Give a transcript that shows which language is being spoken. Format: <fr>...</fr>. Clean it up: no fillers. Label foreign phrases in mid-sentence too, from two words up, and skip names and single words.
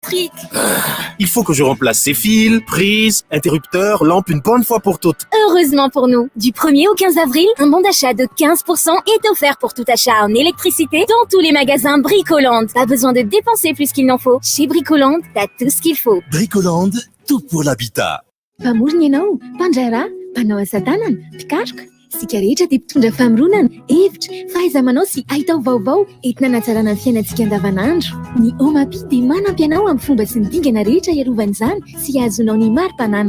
<fr>Il faut que je remplace ces fils, prises, interrupteurs, lampes une bonne fois pour toutes. Heureusement pour nous, du 1er au 15 avril, un bon d'achat de 15% est offert pour tout achat en électricité dans tous les magasins Bricoland. Pas besoin de dépenser plus qu'il n'en faut. Chez Bricoland, t'as tout ce qu'il faut. Bricoland, tout pour l'habitat.</fr> <mg>Mpamorona ianao, mpandrara, mpanao asa tanana, mpikaroka, sika rehetra dia mpitondra famoronana, hevitra, fahaiza-manao sy ahitao vaovao entina hanatsarana ny fiainantsika andavanandro. Ny Omapi dia manampy anao amin'ny fomba sy ny dingana rehetra hiarovana izany sy ahazonao ny mari-pananana.</mg>